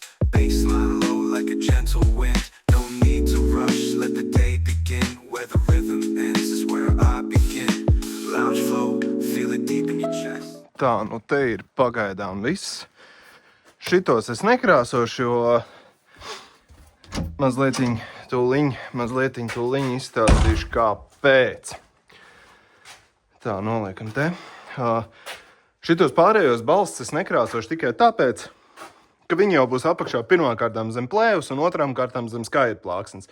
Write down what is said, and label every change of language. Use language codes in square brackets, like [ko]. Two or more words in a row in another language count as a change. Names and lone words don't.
[en] Bassline low like a gentle wind. No need to rush, let the day begin. Where the rhythm ends is where I begin. Lounge flow, feel it deep in your chest. [lv] Tā, nu te ir pagaidām viss. Šitos es nekrāsošu, jo mazlietiņ tūliņ izstāstīšu kāpēc. Tā, noliekam te. Šitos pārējos balsts es nekrāsošu tikai tāpēc, ka viņi jau būs apakšā pirmām kārtām zem plēvas un otrām kārtām zem skaidra plāksnes.